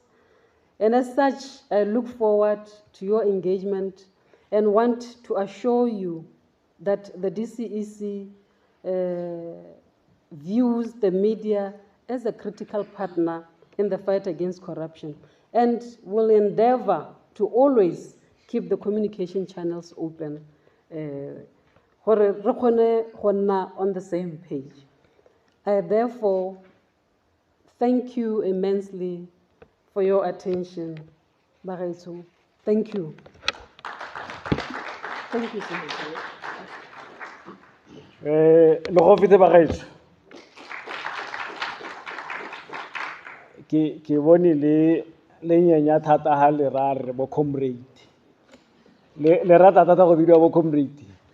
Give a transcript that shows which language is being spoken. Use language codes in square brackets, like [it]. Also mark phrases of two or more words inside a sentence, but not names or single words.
[en] And as such, I look forward to your engagement and want to assure you that the DCEC views the media as a critical partner in the fight against corruption and will endeavor to always keep the communication channels open on the same page. I therefore thank you immensely for your attention. Bagaetsho. Thank you. Thank you so much. [tn] Ke bone le nyanya thata ha le ra re bo comrade le rata thata go bidiwa bo comrade